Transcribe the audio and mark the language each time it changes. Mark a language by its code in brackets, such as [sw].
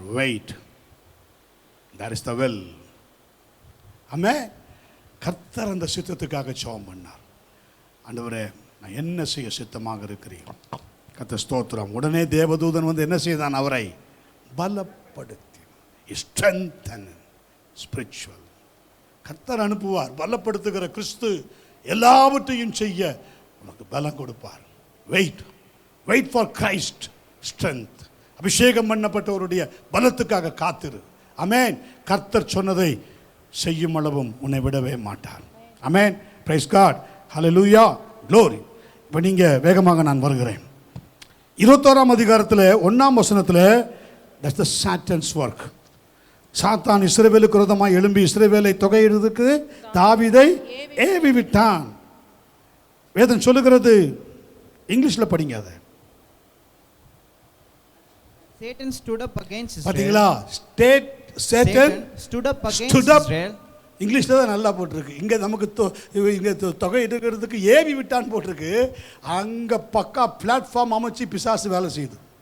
[en] Wait, that is the will. [ta] ஆமென். கர்த்தர் அந்த சித்தத்துக்காக ஜெபம் பண்ணார். ஆண்டவரே நான் என்ன செய்ய சித்தமாக இருக்கிறேன். கர்த்தர் ஸ்தோத்திரம். உடனே தேவதூதன் வந்து என்ன செய்தான்? அவரை பலப்படுத்தி, [en] strengthen spiritual. [ta] கர்த்தர் அனுப்புவார். பலப்படுத்துகிற கிறிஸ்து எல்லாவற்றையும் செய்ய உனக்கு பலம் கொடுப்பார். [en] Wait, wait for Christ strength. [ta] அபிஷேகம் பண்ணப்பட்டவருடைய பலத்துக்காக காத்திரு. ஆமென். கர்த்தர் சொன்னதை செய்யும் அளவும் உன்னை விடவே மாட்டார். ஆமென். [en] Praise God. [ta] ஹல்லேலூயா, க்ளோரி. இப்போ நீங்கள் வேகமாக நான் வருகிறேன். 21ஆம் அதிகாரத்தில் 1ஆம் வசனத்தில் [en] That's the Satan's work. [ta] சாத்தான் இஸ்ரவேலுக்கு விரோதமாக எழும்பி இஸ்ரவேலை தொகையிடுவதற்கு தாவீதை ஏவி விட்டான். வேதம் சொல்லுகிறது, இங்கிலீஷில் படிங்க அதை. [en] Satan stood up against Israel. [ta] பாத்தீங்களா? Satan [en] stood up against Israel. [ta] இங்கிலீஷ்ல தான் நல்லா போட்டிருக்கு. இங்க நமக்கு இங்க தொகை எடுக்கிறதுக்கு ஏவி விட்டான் போட்டிருக்கு. அங்க பக்கா பிளாட்ஃபார்ம் அமைச்சு பிசாசு வேலை செய்யுது.